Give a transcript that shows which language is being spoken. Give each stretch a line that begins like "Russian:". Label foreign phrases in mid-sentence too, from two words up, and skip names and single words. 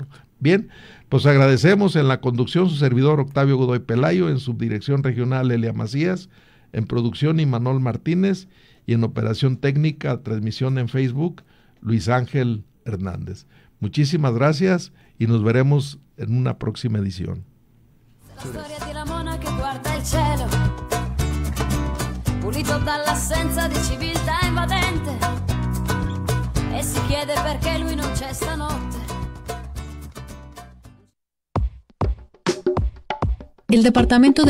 Spanish: Bien, pues agradecemos en la conducción su servidor Octavio Godoy Pelayo, en subdirección regional Elia Macías, en producción Imanol Martínez y en operación técnica, transmisión en Facebook, Luis Ángel Hernández. Muchísimas gracias y nos veremos en una próxima edición.
Italian: Pulito dall'assenza di civiltà invadente e si chiede perché lui non c'è stanotte.
Spanish: El Departamento de